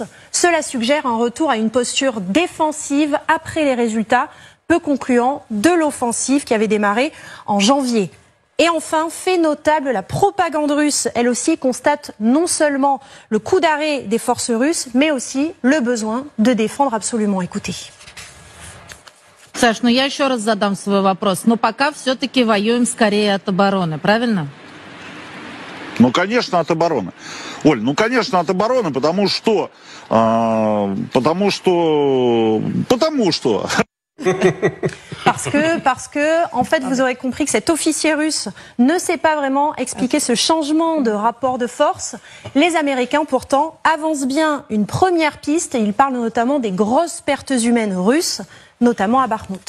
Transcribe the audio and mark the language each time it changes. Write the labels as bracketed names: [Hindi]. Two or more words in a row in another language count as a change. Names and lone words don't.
[French] Cela suggère un retour à une posture défensive après les résultats peu concluants de l'offensive qui avait démarré en janvier. Et enfin, fait notable, la propagande russe, elle aussi, constate non seulement le coup d'arrêt des forces russes, mais aussi le besoin de défendre absolument. Écoutez. [Russian] Саш, я еще раз задам свой вопрос. Но пока все-таки воюем скорее от обороны, правильно? Ну, конечно, от обороны. Оль, ну, конечно, от обороны, потому что... [French] Parce que, en fait, vous aurez compris que cet officier russe ne sait pas vraiment expliquer ce changement de rapport de force. Les Américains, pourtant, avancent bien une première piste et ils parlent notamment des grosses pertes humaines russes, notamment à Bakhmout.